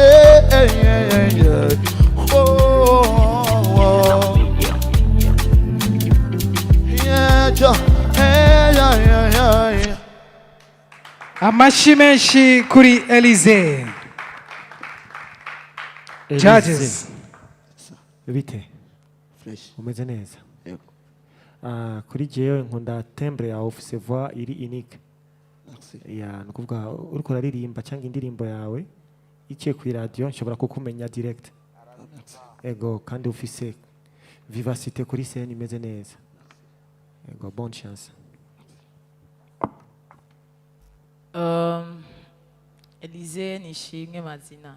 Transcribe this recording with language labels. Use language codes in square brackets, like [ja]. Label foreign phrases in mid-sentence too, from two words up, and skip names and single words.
[rn] Amashyi menshi kuri Elise. Judges. Bite? Fresh. Umeze neza? Yego. Kuri jewe nkunda timbre ya office voix iri unique. Merci. Ya nukuvuga uriko uraririmba cyangwa indirimbo yawe iciye ku radio nshobora kukumenya direct. Ego kandi ufise vivacité kuri scène imeze neza. Ego [fr] bonne chance. [rn] Elise nishimwe mazina.